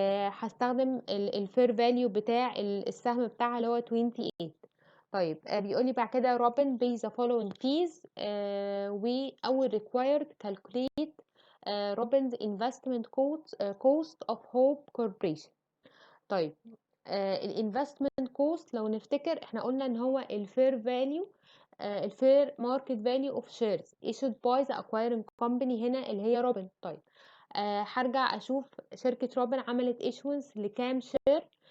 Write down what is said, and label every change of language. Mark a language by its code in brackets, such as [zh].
[ar] هستخدم الفير فاليو بتاع السهم بتاعها اللي هو 28. طيب بيقول لي بعد كده [en] Robin pay the following fees و required calculate Robin's investment cost of Hope Corporation. [ar] طيب الانفستمنت كوست لو نفتكر احنا قلنا ان هو الفير فاليو الفير ماركت فاليو اوف شيرز issued by the acquiring company هنا اللي هي روبن. طيب هرجع اشوف شركة روبن عملت issuance لكام شير.